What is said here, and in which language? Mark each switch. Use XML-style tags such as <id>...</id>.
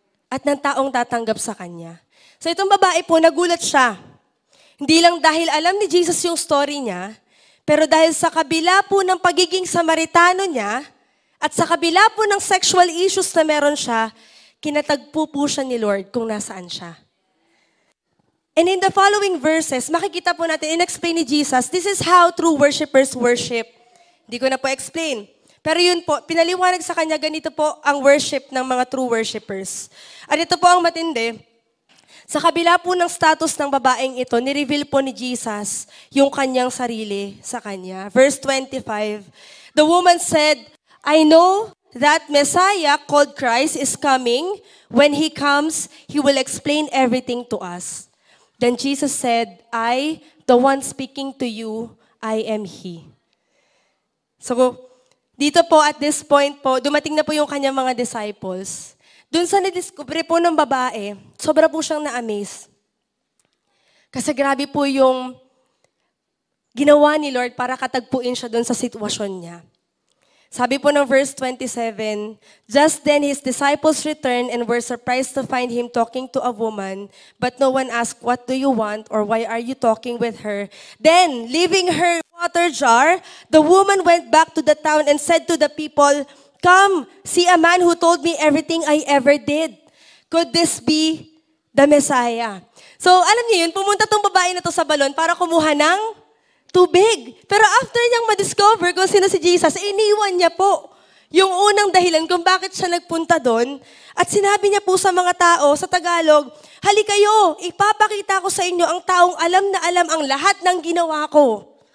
<tl>At ng taong tatanggap sa kanya. So itong babae po, nagulat siya. Hindi lang dahil alam ni Jesus yung story niya, pero dahil sa kabila po ng pagiging Samaritano niya, at sa kabila po ng</tl> <en>sexual issues</en> <tl>na meron siya, kinatagpo po siya ni Lord kung nasaan siya.</tl> <en>And in the following verses,</en> <tl>makikita po natin, in-explain ni Jesus,</tl> <en>this is how true worshipers worship.</en> <tl>Hindi ko na po explain. Pero yun po, pinaliwanag sa kanya, ganito po ang worship ng mga true worshipers. At ito po ang matindi. Sa kabila po ng status ng babaeng ito, nireveal po ni Jesus yung kanyang sarili sa kanya.</tl> <en>Verse 25, the woman said, I know that Messiah called Christ is coming. When He comes, He will explain everything to us. Then Jesus said, I, the one speaking to you, I am He.</en> <tl>So, dito po</tl> <en>at this point</en> <tl>po, dumating na po yung kanyang mga disciples. Doon sa nadiscover po ng babae, sobra po siyang na-amaze. Kasi grabe po yung ginawa ni Lord para katagpuin siya doon sa sitwasyon niya.</tl> <en>Sabi po ng verse 27, just then his disciples returned and were surprised to find him talking to a woman, but no one asked, what do you want, or why are you talking with her? Then, leaving her water jar, the woman went back to the town and said to the people, come, see a man who told me everything I ever did. Could this be the Messiah?</en> <tl>So, alam niyo yun, pumunta tong babae na to sa balon para kumuha ng tubig. Pero after niyang ma-discover kung sino si Jesus, iniwan niya po yung unang dahilan kung bakit siya nagpunta doon. At sinabi niya po sa mga tao, sa Tagalog, hali kayo, ipapakita ko sa inyo ang taong alam na alam ang lahat ng ginawa ko.</tl>